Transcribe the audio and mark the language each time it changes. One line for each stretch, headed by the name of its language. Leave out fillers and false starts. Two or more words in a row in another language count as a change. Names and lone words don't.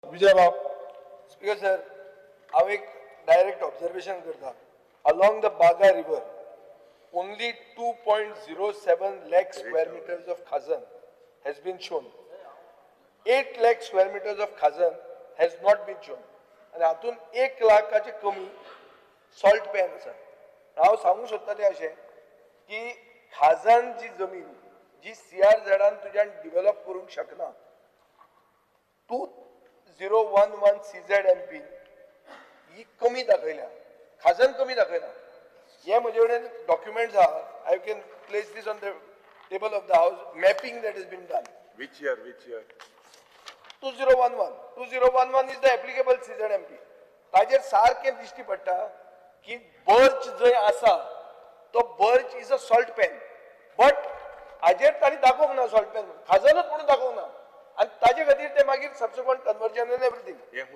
Konkani: विजयबाब.
English: Speaker sir,
Konkani: हांव एक
English: direct observation
Konkani: करता.
English: Along the Baga River, only 2.07 lakh square meters of khazan has been shown. 8 lakh square meters of khazan has not been shown.
Konkani: आणि हातून 1 लाखाचे कमी
English: salt pan
Konkani: आसा. हांव सांगूंक सोदता तें अशें की खाजन जी जमीन जी CRZ तुज्यान डिवेलप करूंक शकना, 2011 CZMP ही कमी दाखयल्या, खाजन कमी दाखयना. हे म्हजे कडेन डॉक्युमेंट्स आहा.
English: I can place this on the table of the House. Mapping that is been done. Which year? 2011. 2011 is the applicable CZMP.
Konkani: ताजेर सारकें दिश्टी पडटा की बर्च जंय आसा तो बर्च
English: is a salt pan, but
Konkani: हाजेर ताणी दाखोवंक ना
English: salt pan,
Konkani: खाजनच म्हणून दाखोवंक ना. आणि ताजे खातीर ते मागीर
English: subsequent conversion and everything.